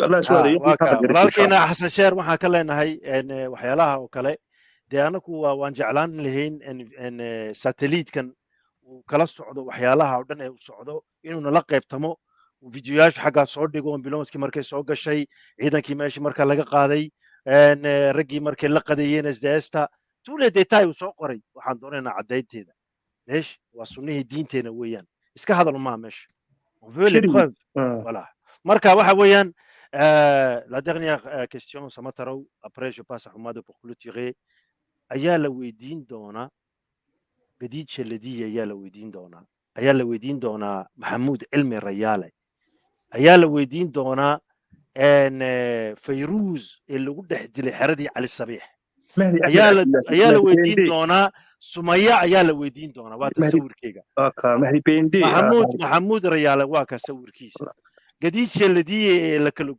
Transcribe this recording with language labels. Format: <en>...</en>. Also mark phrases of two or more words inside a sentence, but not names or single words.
<so>walaalkeena Xasan Sheer waxa ka leenahay waxyaalaha oo kale dee anaku waan jeclaan lahayn satellite-kan uu kala socdo waxyaalaha oo dhan ee uu socdo inuu nala qaybtamo fiidiyoyaasha xaggaa soo dhigo ambulanskii markay soo gashay ciidankii meeshii marka laga qaaday raggii markay la qadeeyeen SDSta tous</so> <fr>les détails</fr> <so>uu soo qoray waxaan doonaynaa caddaynteeda meesh waa sunnihii diinteena weeyaan iska hadal ma meesh</so> <fr>on veut les preuves voilà</fr> <so>marka waxa weeyaan</so> <fr>la dernière question</fr> <so>Samataro</so> <fr>après je passe à Hamad pour clôturer</fr> <so>ayaa la weydiin doonaa gadiid shaladiya ayaa la weydiin doonaa Maxamuud Cilmi Rayaale ayaa la weydiin doonaa Fayruuz ee lagu dhex dilay xeradii Cali Sabiix ayaa la weydiin doonaa Sumaya ayaa la weydiin doonaa waa tasawirkeyga Maxamuud Rayaale waa ka sawirkiisa gadiid shaladiya ee la kala</so>